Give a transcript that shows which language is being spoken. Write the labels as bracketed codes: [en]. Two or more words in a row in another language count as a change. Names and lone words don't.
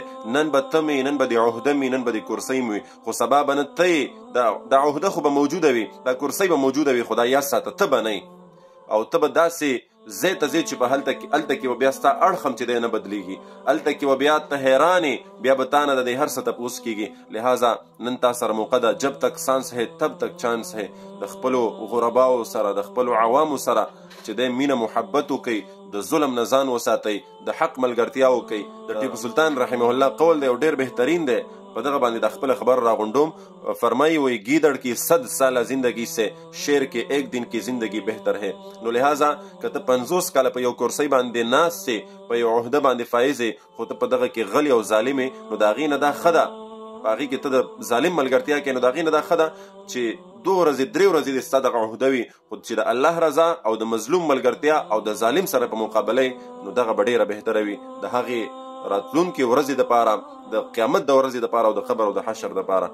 [ps] نن به ته مې، نن به د عهده مې، نن به د کرسۍ مې وي، خو سبا به نه ته یې. دا عهده خو به موجوده وي، دا کرسۍ به موجوده وي، خو دا یاد ساته ته به نه او ته به داسې ځای ته ځې چې په هلته کې به بیا ستا اړخ هم چې دی نه بدلیږي، هلته کې به بیا ته حیرانې، بیا به تا نه د دې هر څه تپوس کېږي. لہذا نن تا سره موقع ده، [ur] جب تک سانس ہے تب تک چانس ہے، [ps] د خپلو غرباو سره، د خپلو عوامو سره چې دی مینه محبت وکئ، د ظلم نه ځان وساتئ، د حق ملګرتیا وکئ. د ټیپو سلطان [ar] رحمه الله [ps] قول دی او ډېر بهترین دی، په دغه باندې د خپل خبر راغونډوم. فرمایي وی [ur] گیدڑ کی 100 ساله زندگی سے شیر کے ایک دن کی زندگی بہتر ہے. [ps] نو لہذا که ته 50 کاله په یو کرسۍ باندې ناست یې، په یو عهده باندې فایز یې، خو ته په دغه کې غلی او ظالم یې، نو د هغې نه دا ښه ده، په هغې کې ته د ظالم ملګرتیا کوې، نو د هغې نه دا ښه ده چې 2 ورځې 3 ورځې دې ستا دغه عهده وي، خو چې د الله رضا او د مظلوم ملګرتیا او د ظالم سره په مقابله نو دغه به ډېره بهتره وي د هغې راتلونکي ورځې دپاره، د قیامت د ورځې دپاره او د خبر او د حشر دپاره.